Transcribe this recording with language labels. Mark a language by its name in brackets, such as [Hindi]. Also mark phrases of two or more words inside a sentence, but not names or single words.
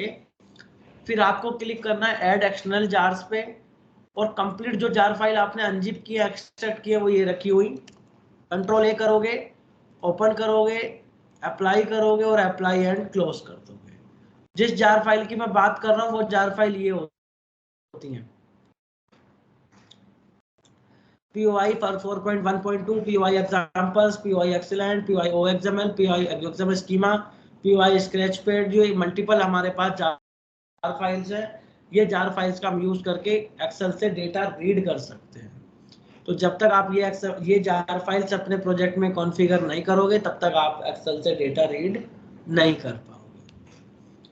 [Hindi] फिर आपको क्लिक करना है [English] add external jars [Hindi] पे, और कंप्लीट जो [English] jar file [Hindi] आपने अनजिप किया, एक्सट्रैक्ट किया, वो ये रखी हुई। [English] control A [Hindi] करोगे, ओपन करोगे, अप्लाई करोगे, और [English] apply and close [Hindi] कर दोगे। जिस [English] jar file [Hindi] की मैं बात कर रहा हूँ वो [English] jar file [Hindi] ये होती है। [English] POI for 4.1.2, POI examples, POI excellent, POI OXML, POI XML schema, POI scratchpad, [Hindi] जो मल्टीपल हमारे पास [English] jar files [Hindi] है। ये [English] jar files [Hindi] का हम यूज करके एक्सेल से [English] data read [Hindi] कर सकते हैं। तो जब तक आप ये [English] jar files [Hindi] अपने प्रोजेक्ट में कॉन्फ़िगर नहीं करोगे तब तक आप एक्सेल से [English] data read [Hindi] नहीं कर पाओगे।